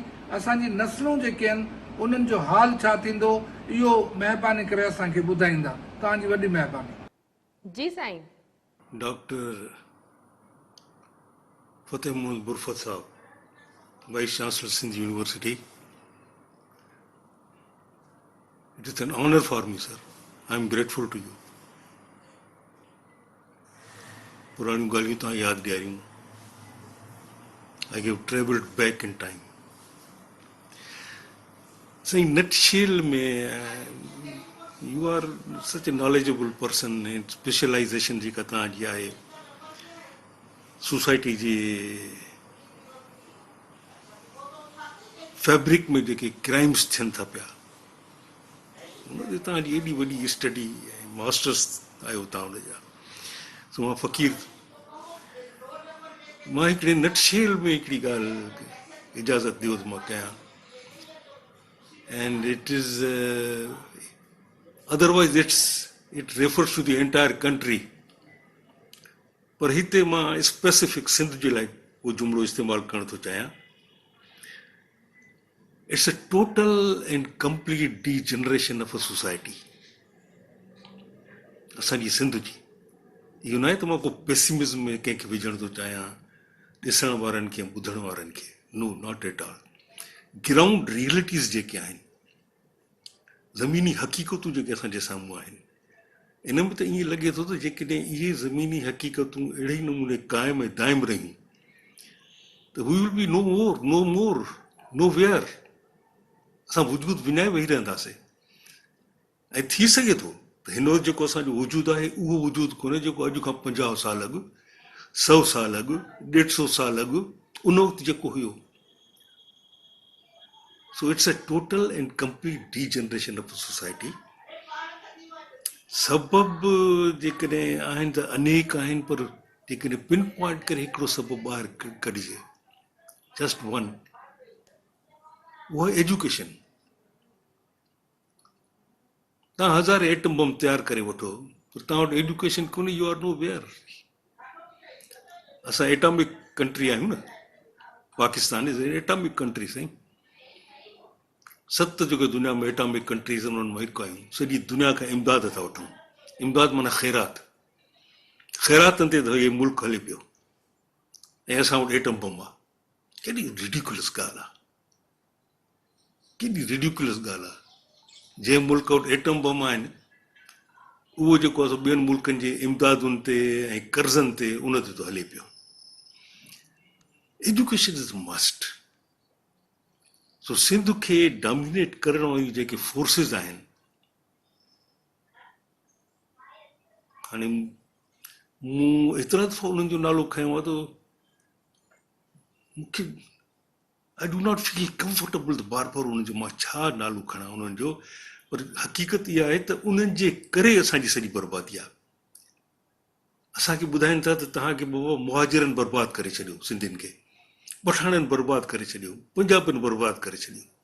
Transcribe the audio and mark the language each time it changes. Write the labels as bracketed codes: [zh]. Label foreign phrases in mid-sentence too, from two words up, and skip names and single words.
[sd] असांजी नस्लूं जेके आहिनि उन्हनि जो हाल छा थींदो? इहो महिरबानी करे असांखे ॿुधाईंदा. तव्हांजी वॾी महिरबानी. जी साईं. डॉक्टर फतेह मोहम्मद बुरफत साहब, वाइस चांसलर सिंध यूनिवर्सिटी. [en] It is an honor for me, sir. I am grateful to you. [sd] पुरानी ॻाल्हियूं तव्हां यादि ॾियारियूं. [en] I have traveled back in time. So in nutshell [sd] में [en] you are such a knowledgeable person and specialization [sd] जेका तव्हांजी आहे सोसाइटी जे फैब्रिक में जेके क्राइम्स थियनि था पिया, हुनजी तव्हांजी एॾी वॾी स्टडी ऐं मास्टर्स आहियो तव्हां हुनजा. सो मां फ़क़ीर, मां हिकिड़े नटशेल में हिकिड़ी ॻाल्हि इजाज़त ॾियो त मां कयां. [en] And it is otherwise it refers to the entire country. [sd] पर हिते मां स्पेसिफिक सिंध जे लाइ उहो जुमिलो इस्तेमालु करणु थो चाहियां. [en] It's a total and complete degeneration of a society. [sd] असांजी सिंध जी इहो न आहे त मां को पेसिमिज़म में कंहिंखे विझणु थो चाहियां, ॾिसण वारनि खे ॿुधण वारनि खे. [en] No, not at all. Ground realities [sd] जेके आहिनि, ज़मीनी हक़ीक़तूं जेके असांजे साम्हूं आहिनि, इन में त ईअं लॻे थो त जेकॾहिं इहे ज़मीनी हक़ीक़तूं अहिड़े ई नमूने क़ाइमु ऐं दाइमु रहियूं त [en] we will be no more no where. [sd] असां वजूद विञाए वेही रहंदासीं. ऐं थी सघे थो त हिन वक़्तु जेको असांजो वजूदु आहे उहो वजूदु कोन्हे जेको अॼु खां 50 साल अॻु, 100 साल अॻु, 150 साल अॻु उन वक़्तु जेको हुयो. [en] So it's a total and complete degeneration of society. [sd] सबबु जेकॾहिं आहिनि त अनेक आहिनि, पर जेकॾहिं [en] pin point [sd] करे हिकिड़ो सबबु ॿाहिरि कढिजे, [en] just one, [sd] उहा एजुकेशन. तव्हां 1000 एटम बम तयारु करे वठो, पर तव्हां वटि एजुकेशन कोन्हे, [en] You are no where. [sd] असां [en] atomic country [sd] आहियूं न, [en] Pakistan is atomic country. [sd] साईं 7 जेके दुनिया में [en] atomic countries [sd] उन्हनि मां हिकु आहियूं. सॼी दुनिया खां इमदाद था वठूं. इमदाद माना ख़ैरात. ख़ैरातनि ते त इहे मुल्क हले पियो ऐं असां वटि एटम बम आहे. केॾी रिडिकुलस ॻाल्हि आहे. केॾी रिड्यूकुलस ॻाल्हि आहे। जंहिं मुल्क वटि एटम बम आहिनि उहो जेको आहे ॿियनि मुल्कनि जे इमदादुनि ते ऐं कर्ज़नि ते उन ते थो हले पियो। [en] Education is must. [sd] सो सिंध खे डोमिनेट करण वारियूं जेके फोर्सिस आहिनि, हाणे मूं एतिरा दफ़ा उन्हनि जो नालो खयों आहे त मूंखे [en] I do not feel comfortable [sd] त बार बार उन्हनि जो मां छा नालो खणां उन्हनि जो, पर हक़ीक़त इहा आहे त उन्हनि जे करे असांजी सॼी बर्बादी आहे। असांखे ॿुधाइनि था त तव्हांखे बाबा मुहाजिरनि बर्बादु करे छॾियो, सिंधियुनि खे पठाणनि बर्बादु करे छॾियो, पंजाबनि बर्बादु करे छॾियो।